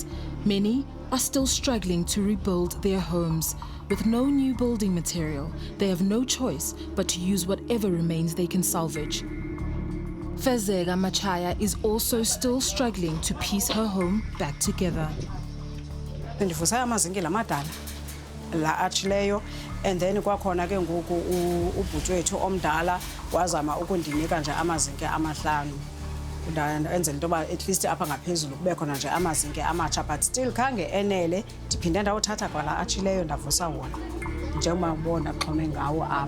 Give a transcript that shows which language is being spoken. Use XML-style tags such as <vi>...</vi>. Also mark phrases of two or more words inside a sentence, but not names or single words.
<en>Many are still struggling to rebuild their homes. With no new building material, they have no choice but to use whatever remains they can salvage. Fezega Machaya is also still struggling to piece her home back together.</en> <xh>Ndivusa amazinki lamadala la atshileyo</xh> <en>and then</en> <xh>kwakhona ke ngoku ubhuti wethu omdala wazama ukundinika nje amazinki amahlanu enzela into yoba</xh> <en>at least</en> <xh>apha ngaphezulu kube khona nje amazinki amatsha</xh> <en>but still</en> <xh>khange enele ndiphinde ndawuthatha kwala atshileyo ndavusa wona njengoba ubona xhome ngawo</xh>